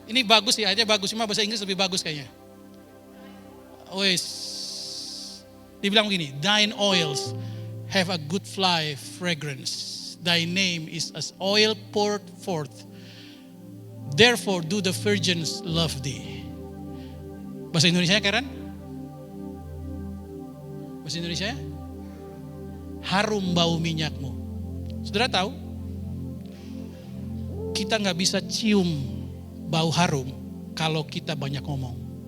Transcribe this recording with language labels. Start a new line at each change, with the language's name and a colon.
Indonesian: Ini bagus ya, aja bagus, cuma bahasa Inggris lebih bagus kayaknya. Wes, dibilang begini,
English: thine oils have a good fly fragrance. Thy name is as oil poured forth. Therefore do the virgins love thee.
Indonesian: Bahasa Indonesia Karen? Bahasa Indonesia? Harum bau minyakmu. Saudara tahu? Kita nggak bisa cium bau harum kalau kita banyak ngomong.